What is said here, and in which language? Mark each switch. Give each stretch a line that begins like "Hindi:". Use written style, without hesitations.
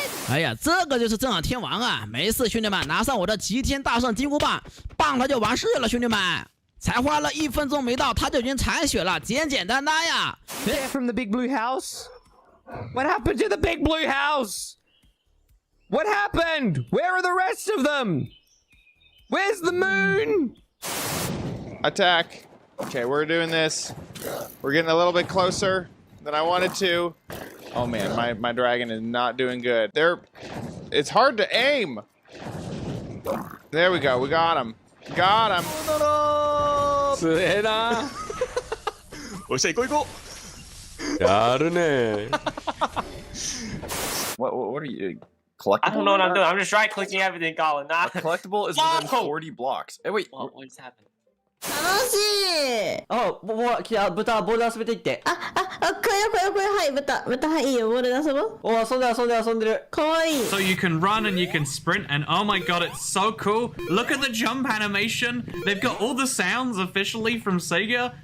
Chinese: 哎呀，这个就是正好天王啊！没事，兄弟们，拿上我的齐天大圣金箍棒，棒他就完事了，兄弟们。才花了1分钟没到，他就已经残血了，简简单单呀。
English: From the big blue house? What happened to the big blue house? What happened? Where are the rest of them? Where's the moon? Attack. Okay, we're doing this. We're getting a little bit closer than I wanted to. Oh man, my dragon is not doing good. It's hard to aim. There we go. We got him. Got him.
Japanese: すげえな。おっしゃ、行こう行こやるね。
English: What are you? Collectible? I don't know what I'm doing. I'm just right clicking everything, Colin. A collectible is within 40 blocks. Hey, wait. What just happened?
Japanese: 楽しい。 Oh, 来た、豚、ボールで遊べていって。これ、はい、豚、はい、いいよ、ボールで遊ぼう。お、遊んでる。かわいい。
English: So you can run and you can sprint, and oh my god, it's so cool. Look at the jump animation. They've got all the sounds officially from Sega.